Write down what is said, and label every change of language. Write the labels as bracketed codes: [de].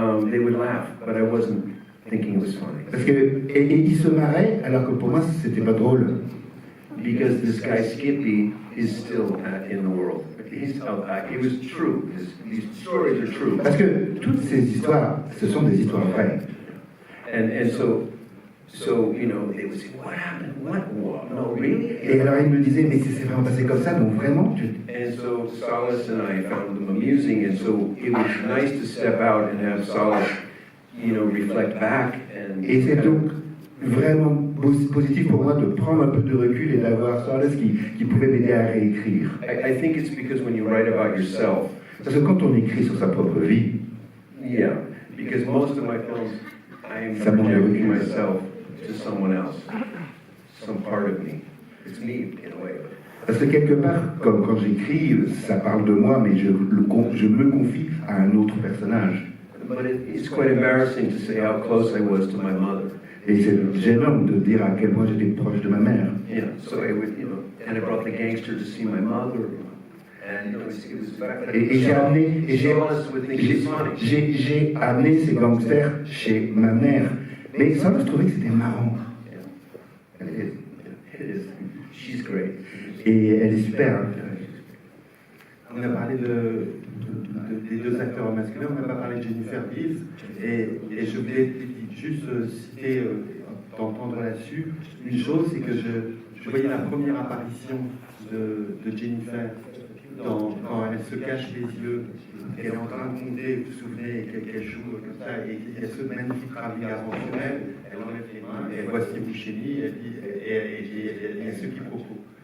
[en] they would laugh, but I wasn't thinking it was funny. [fr] parce que et il se marrait alors que pour moi c'était pas drôle. [en] Because this guy Skippy is still in the world. It was true. These stories are true. [fr] Parce que toutes ces histoires, ce sont des histoires vraies. [en] And so you know, they would say, what happened? What? No, really? [fr] Et alors il me disait, mais c'est vraiment passé comme ça, donc vraiment [en] And so Solis and I found them amusing, and so it was nice to step out and have Solis, you know, reflect back and. [fr] Et c'est donc vraiment positif pour moi de prendre un peu de recul et d'avoir Solis qui pouvait m'aider à réécrire. [en] I think it's because when you write about yourself. [fr] Parce que quand on écrit sur sa propre vie, [en] Yeah, because most of my films, I'm [fr] Ça manque de [en] projecting [fr] recul. [en] myself to someone else, some part of me. It's me in a way. [fr] parce que quelque part, comme quand j'écris, ça parle de moi, mais je me confie à un autre personnage. [en] but it's quite embarrassing to say how close I was to my mother. [fr] Et c'est gênant de dire à quel point j'étais proche de ma mère. [en] Yeah, so I would, and I brought the gangster to see my mother. And it was [fr] Et j'ai amené, j'ai amené ces gangsters chez ma mère. Mais ça, je trouvais que c'était marrant. [en] It is. She's great. [fr] Et elle est super. On a parlé des deux acteurs masculins, on n'a pas parlé de Jennifer Beals, et je voulais juste citer, d'entendre là-dessus, une chose, c'est que je voyais la première apparition de Jennifer quand elle se cache les yeux, qu'elle est en train de compter, vous vous souvenez, qu'elle joue comme ça, et il y a ce magnifique travelling avant sur elle enlève les mains, et elle voit Steve Buscemi, et il y a ce quiproquo.